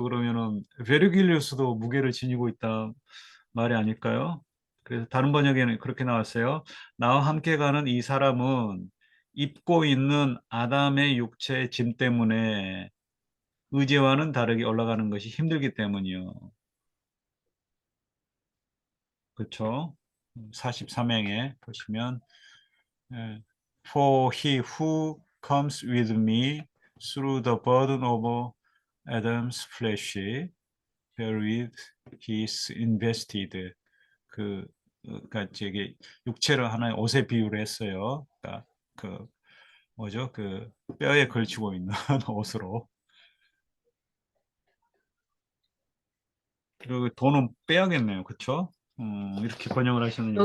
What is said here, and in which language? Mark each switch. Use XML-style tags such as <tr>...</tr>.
<ko>그러면은 베르길리우스도 무게를 지니고 있다 말이 아닐까요? 그래서 다른 번역에는 그렇게 나왔어요. 나와 함께 가는 이 사람은 입고 있는 아담의 육체의 짐 때문에 의제와는 다르게 올라가는 것이 힘들기 때문이요. 그렇죠? 43행에 보시면 예,</ko> <en>For he who comes with me through the burden of Adam's flesh, wherewith he is invested.</en> <ko>그러니까 저기 육체를 하나의 옷에 비유를 했어요. 그러니까 그 뭐죠? 그 뼈에 걸치고 있는 옷으로. 그 돈은 빼야겠네요. 그렇죠? 이렇게 번역을 하셨는지 모르겠어요.</ko>